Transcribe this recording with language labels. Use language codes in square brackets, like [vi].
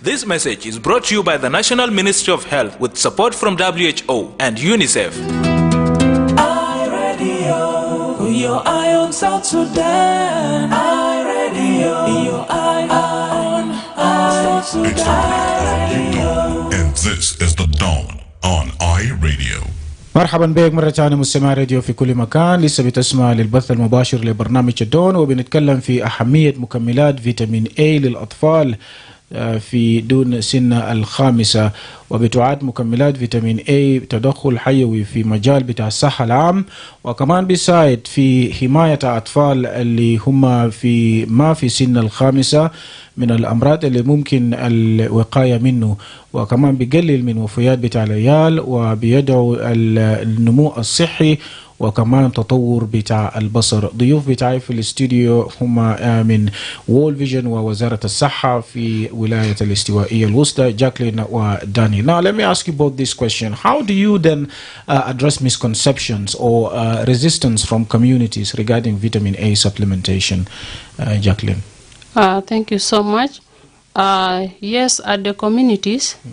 [en] This message is brought to you by the National Ministry of Health with support from WHO and UNICEF. iRadio, put your eye on South Sudan. iRadio, your eye on South Sudan. It's the and this is the Dawn on iRadio. [ar] مرحبا بك مرة ثانية مستمع راديو في كل مكان. لسه بتسمع للبث المباشر لبرنامج الدون، وبنتكلم في أهمية مكملات فيتامين A للأطفال في دون سن الخامسة. وبتعد مكملات فيتامين A تدخل حيوي في مجال بتاع الصحة العام، وكمان بيساعد في حماية الأطفال اللي هم ما في سن الخامسة من الأمراض اللي ممكن الوقاية منه، وكمان بيقلل من وفيات بتاع العيال، وبيدعو النمو الصحي وكمان تطور بتاع البصر. ضيوف بتاعي في الاستوديو هم من وول فيجن ووزارة الصحة في ولاية الاستوائية الوسطى، جاكلين وداني. [en] Now let me ask you both this question. How do you then address misconceptions or resistance from communities regarding vitamin A supplementation? Jacqueline. Thank you so much. Yes, at the communities,